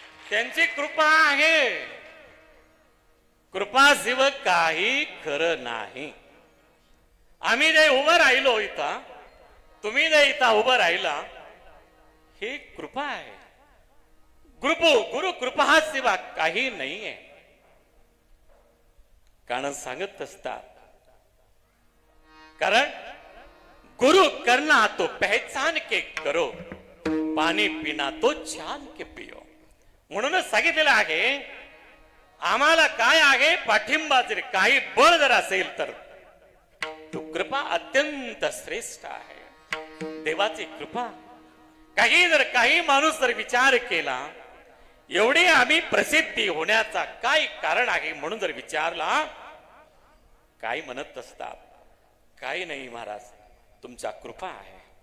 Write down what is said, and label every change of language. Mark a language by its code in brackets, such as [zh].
[mr] त्यांची कृपा आहे, कृपाशिवाय काही खरं नाही. आम्ही जे उभं राहिलो इथं, तुम्ही जे इथं उभं राहिला, ही कृपा आहे. गुरु कृपा हा शिवा काही नाहीये. कारण सांगत असतात, कारण [hi] गुरु करना तो पहचान के करो, पाणी पिना तो छान के पियो. [mr] म्हणूनच सांगितलेलं आहे, आम्हाला काय आहे पाठिंबा, जर काही बळ जर असेल तर तो कृपा अत्यंत श्रेष्ठ आहे. देवाची कृपा. काही माणूस जर विचार केला, एवढी आम्ही प्रसिद्धी होण्याचा काय कारण आहे म्हणून जर विचारला, काय म्हणत असतात, काही नाही महाराज, तुमच्या कृपा आहे.